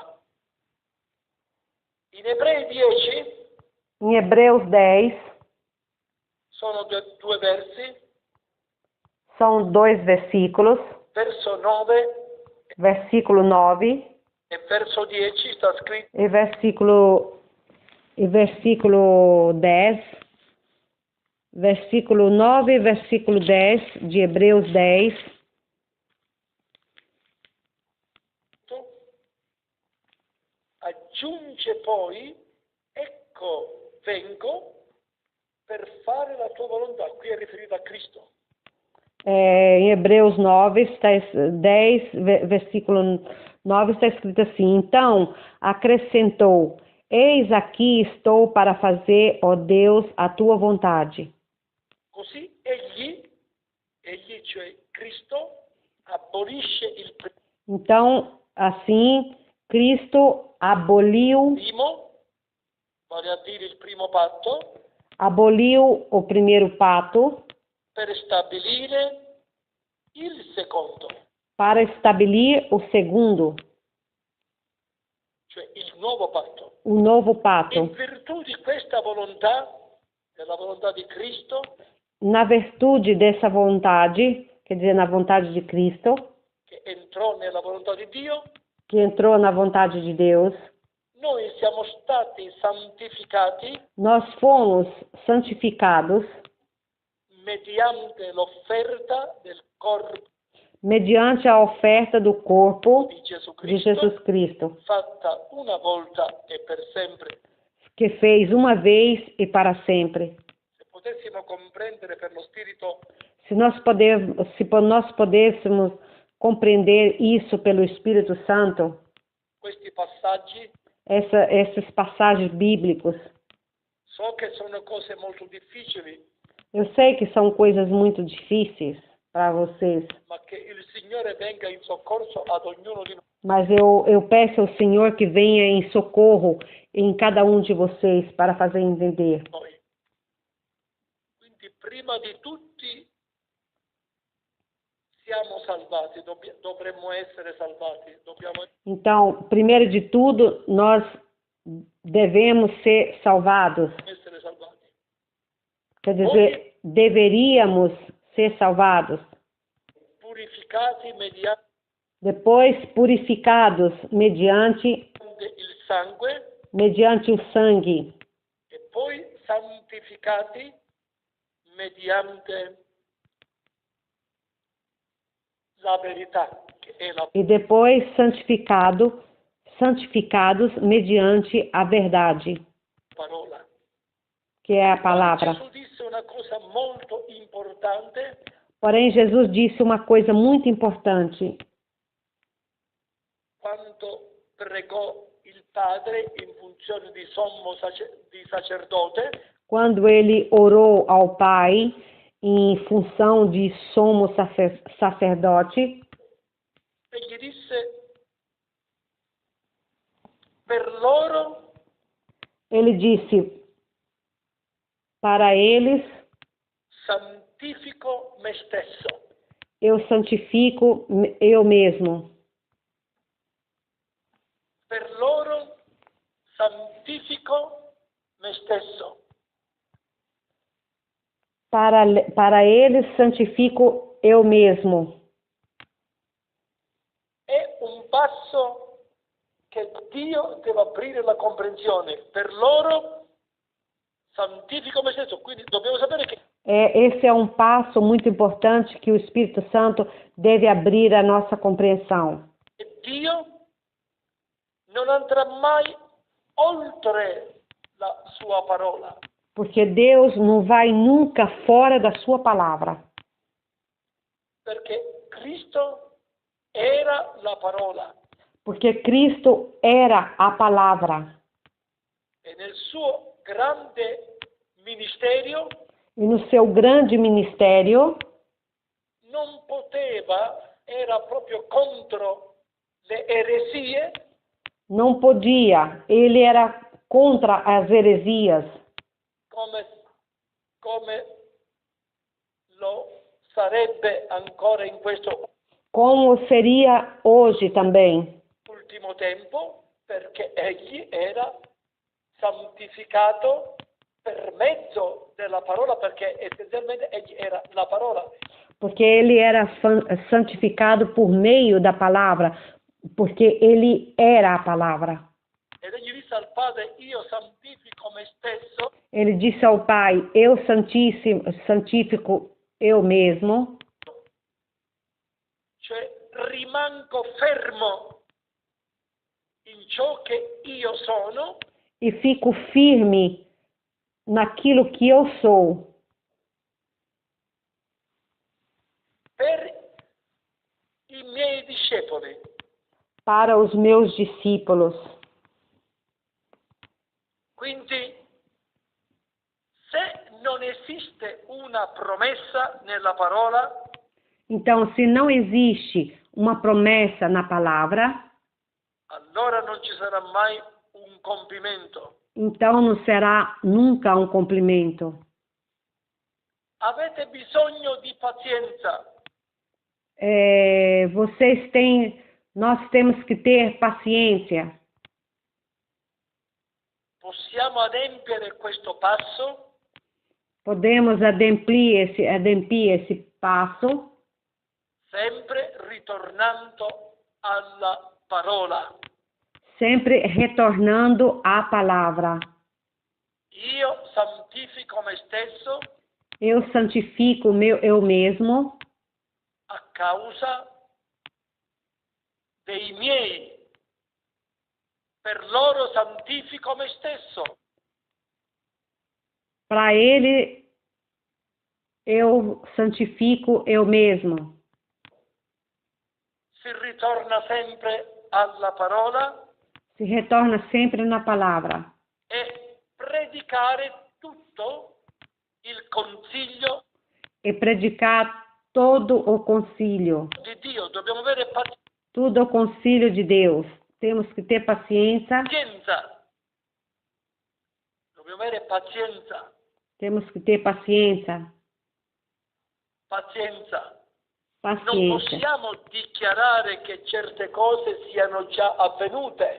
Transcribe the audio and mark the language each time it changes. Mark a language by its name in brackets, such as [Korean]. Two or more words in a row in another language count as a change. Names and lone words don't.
[Italian] In Ebrei 10 [Portuguese] Em Hebreus 10, [Italian] sono due versi, [Portuguese] são 2 versículos. [Italian] verso 9 [Portuguese] Versículo 9 [Italian] e verso 10 sta scritto: [Portuguese] e versículo 10. Versículo 9 e versículo 10 de Hebreus 10. [Italian] aggiunge poi, ecco vengo per fare la tua volontà. Qui è riferito a Cristo. [Portuguese] Em Hebreus 9, 10, versículo 9, está escrito assim: então acrescentou, eis aqui estou para fazer, ó Deus, a tua vontade. [Italian] Così egli egli, cioè Cristo, abolisce il [Portuguese] Então, assim, Cristo [Italian] primo, vale a dire il primo patto, [Portuguese] aboliu o primeiro pacto [Italian] per stabilire il secondo, [Portuguese] para estabelecer o segundo, [Italian] cioè il nuovo patto. [Portuguese] o novo pacto. [Italian] In virtù di questa volontà, della volontà di Cristo, [Portuguese] Na virtude dessa vontade, quer dizer, na vontade de Cristo, [Italian] che entrò nella volontà di Dio, [Portuguese] que entrou na vontade de Deus, [Italian] noi siamo stati santificati [Portuguese] nós fomos santificados [Italian] mediante l'offerta del corpo [Portuguese] mediante a oferta do corpo [Italian] di Gesù [Portuguese] de Cristo, Jesus Cristo, [Italian] fatta una volta e per sempre. [Portuguese] que fez uma vez e para sempre. [Italian] Se potessimo comprendere per lo Spirito [Portuguese] Se nós pudéssemos compreender isso pelo Espírito Santo, [Italian] questi passaggi, [Portuguese] essas passagens bíblicas, [Italian] so che sono cose molto difficili, [Portuguese] eu sei que são coisas muito difíceis para vocês, [Italian] ma che il Signore venga in soccorso ad ognuno di noi. [Portuguese] mas eu peço ao Senhor que venha em socorro em cada um de vocês para fazer entender. [Italian] Quindi prima di tutti siamo salvati, dovremmo essere salvati, dobbiamo [Portuguese] Então, primeiro de tudo, nós devemos ser salvados. [Italian] essere salvati. [Portuguese] Quer dizer, deveríamos ser salvados. [Italian] Purificati mediante [Portuguese] Depois, purificados mediante [Italian] il sangue [Portuguese] o sangue. [Italian] e poi santificati mediante la verità, che è la [Portuguese] E depois, santificados mediante a verdade, [Italian] parola. [Portuguese] que é a palavra. [Italian] Gesù disse una cosa molto importante [Portuguese] Porém, Jesus disse uma coisa muito importante. [Italian] quando pregò il Padre in funzione di sommo di sacerdote, [Portuguese] Quando ele orou ao Pai em função de sumo sacerdote, [Italian] e gli disse: per loro [Portuguese] ele disse para eles: [Italian] santifico me stesso. [Portuguese] eu santifico eu mesmo. [Italian] Per loro santifico me stesso. [Portuguese] Para eles santifico eu mesmo. [Italian] È un passo che Dio deve aprire la comprensione. Per loro santifico me stesso. Quindi dobbiamo sapere che [Portuguese] Esse é um passo muito importante que o Espírito Santo deve abrir a nossa compreensão. [Italian] Dio non andrà mai oltre la sua parola. [Portuguese] Porque Deus não vai nunca fora da sua palavra. [Italian] Perché Cristo era la parola. [Portuguese] Porque Cristo era a palavra. [Italian] E nel suo grande ministero [Portuguese] E no seu grande ministério, [Italian] non poteva, era proprio contro le eresie, [Portuguese] não podia. Ele era contra as heresias, [Italian] come lo sarebbe ancora in questo [Portuguese] como seria hoje também. [Italian] ultimo tempo, perché egli era santificato per mezzo della parola, perché essenzialmente egli era la parola. [Portuguese] Porque ele era santificado por meio da palavra, porque ele era a palavra. [Italian] Ed egli disse al Padre: io santifico me stesso. [Portuguese] Ele disse ao Pai: eu santifico eu mesmo. [Italian] Cioè rimango fermo in ciò che io sono [Portuguese] E fico firme naquilo que eu sou, [Italian] per i miei discepoli. [Portuguese] para os meus discípulos. [Italian] Quindi, se non esiste una promessa nella parola, [Portuguese] Então, se não existe uma promessa na palavra, [Italian] allora non ci sarà mai un compimento. [Portuguese] então não será nunca um cumprimento. [Italian] Avete bisogno di pazienza. [Portuguese] Nós temos que ter paciência. [Italian] Possiamo adempiere questo passo [Portuguese] Podemos ademplir esse passo, [Italian] sempre ritornando alla parola. [Portuguese] sempre retornando à palavra. [Italian] Io santifico me stesso [Portuguese] Eu santifico eu mesmo [Italian] a causa dei miei. Per loro santifico me stesso. [Portuguese] para ele, eu santifico eu mesmo. [Italian] Si ritorna sempre alla parola [Portuguese] Se retorna sempre na palavra. [Italian] e predicare tutto il consiglio [Portuguese] E predicar todo o concílio. [Italian] di Dio. Dobbiamo avere [Portuguese] Tudo o concílio de Deus. Temos que ter paciência. [Italian] pazienza. Dobbiamo avere pazienza. [Portuguese] Temos que ter paciência. [Italian] Pazienza. Non [Portuguese] Paciência. [Italian] possiamo dichiarare che certe cose siano già avvenute.